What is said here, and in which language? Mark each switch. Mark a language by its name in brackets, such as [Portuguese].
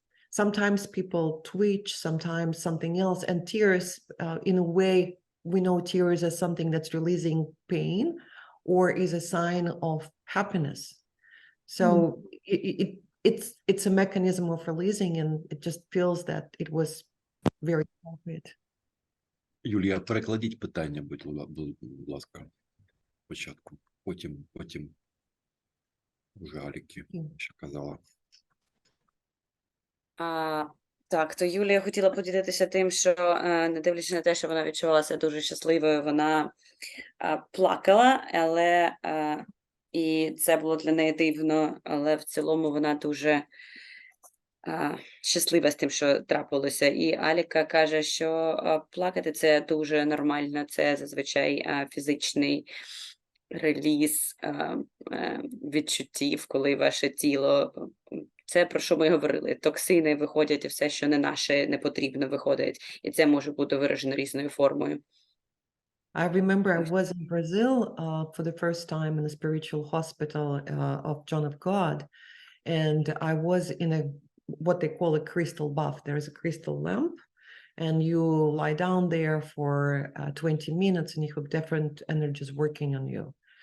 [English] Sometimes people twitch, sometimes something else, and tears, in a way, we know tears as something that's releasing pain or is a sign of happiness. So it's a mechanism of releasing, and it just feels that it was very appropriate. [Ukrainian] Юлія, перекладіть питання, будь ласка, спочатку. Потім вже Алікі ще казала. Так, то Юлія хотіла поділитися тим, що не дивлячись на те, що вона відчувалася дуже щасливою, вона плакала, але і це було для неї дивно, але в цілому вона дуже щаслива з тим, що трапилося. І Аліка каже, що плакати – це дуже нормально, це зазвичай фізичний реліз відчуттів, коли ваше тіло, це про що ми говорили, токсини виходять і все, що не наше, не потрібно виходить. І це може бути виражено різною формою. [English] I remember I was in Brazil for the first time in a spiritual hospital of John of God, and I was in what they call a crystal bath. There is a crystal lamp, and you lie down there for 20 minutes, and you have different energies working on you.